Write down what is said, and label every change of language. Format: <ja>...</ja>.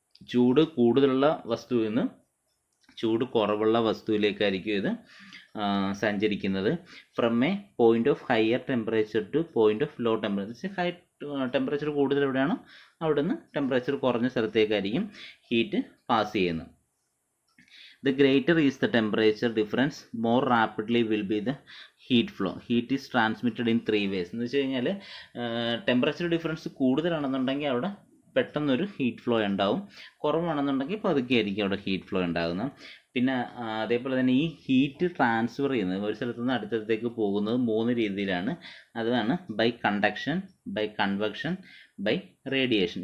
<ml>ചൂട് കൂടുതലുള്ള വസ്തുവിൽ നിന്ന് ചൂട് കുറവുള്ള വസ്തുവിലേക്കായിരിക്കും ഇത് സഞ്ചരിക്കുന്നത്.</ml> <en>From a point of higher temperature to point of low temperature.</en> <ml>Temperature കൂടുതൽ എവിടെയാണോ അവിടെ നിന്ന് ടെമ്പറേച്ചർ കുറഞ്ഞ സ്ഥലത്തേക്കായിരിക്കും ഹീറ്റ് പാസ് ചെയ്യുന്നത്.</ml> <en>The greater is the temperature difference, more rapidly will be the heat flow. Heat is transmitted in 3 ways.</en> <ml>എന്ന് വെച്ച് കഴിഞ്ഞാൽ temperature difference കൂടുതലാണെന്നുണ്ടെങ്കിൽ അവിടെ പെട്ടെന്നൊരു ഹീറ്റ് ഫ്ലോ ഉണ്ടാവും, കുറവാണെന്നുണ്ടെങ്കിൽ പതുക്കെ ആയിരിക്കും അവിടെ ഹീറ്റ് ഫ്ലോ ഉണ്ടാകുന്നത്. പിന്നെ അതേപോലെ തന്നെ ഈ ഹീറ്റ് ട്രാൻസ്ഫർ ചെയ്യുന്നത് ഒരു സ്ഥലത്തു നിന്ന് അടുത്തടുത്തേക്ക് പോകുന്നത് 3 രീതിയിലാണ്. അതാണ് by conduction, by convection, by radiation.</ml>